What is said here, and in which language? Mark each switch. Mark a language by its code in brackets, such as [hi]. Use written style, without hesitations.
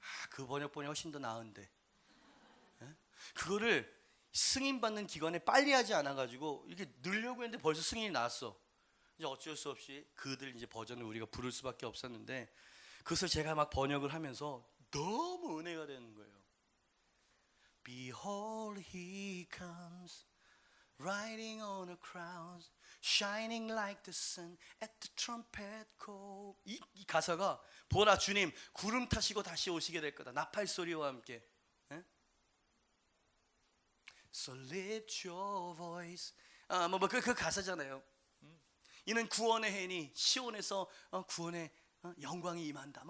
[ko] 그 번역본이 훨씬 더 나은데, 그거를 승인 받는 기관에 빨리 하지 않아가지고 이렇게 넣으려고 했는데 벌써 승인이 나왔어. 이제 어쩔 수 없이 그들 이제 버전을 우리가 부를 수밖에 없었는데, 그것을 제가 막 번역을 하면서 너무 은혜가 되는 거예요. [en] Behold, he comes, riding on a crown, shining like the sun at the trumpet call. [ko] 이 가사가, 보라 주님 구름 타시고 다시 오시게 될 거다. 나팔 소리와 함께. [en] So lift your voice. [ko] 그 가사잖아요. 이는 구원의 해니 시온에서 구원의 영광이 임한다.